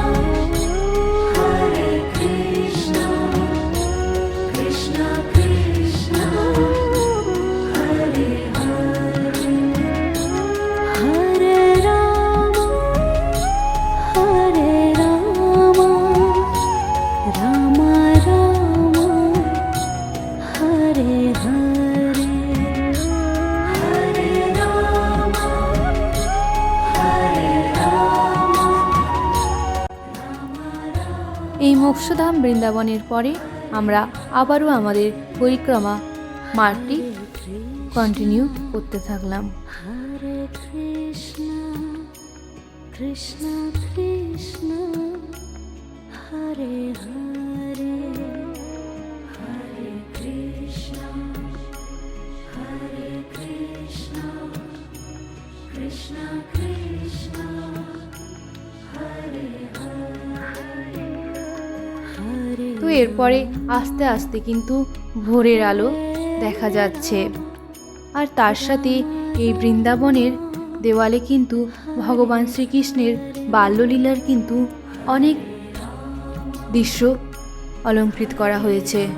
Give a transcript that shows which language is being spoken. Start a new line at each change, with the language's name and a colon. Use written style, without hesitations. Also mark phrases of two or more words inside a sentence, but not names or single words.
Sanskrit: কৃষ্ণ কৃষ্ণ হরে হরে হরে রাম রাম রাম হরে হরে হরে রাম
Bangla: এই মোক্ষধাম বৃন্দাবনের পরে আমরা আবারও আমাদের পরিক্রমা মার্গটি কন্টিনিউ করতে থাকলাম।
Sanskrit: हरे कृष्ण, कृष्ण कृष्ण, हरे हरे, हरे कृष्ण, हरे कृष्ण, कृष्ण कृष्ण, हरे हरे.
Bangla: তো এরপরে আস্তে আস্তে কিন্তু ভোরের আলো দেখা যাচ্ছে, আর তার সাথে এই বৃন্দাবনের দেওয়ালে কিন্তু ভগবান শ্রীকৃষ্ণের বাল্যলীলার কিন্তু অনেক দৃশ্য অলঙ্কৃত করা হয়েছে।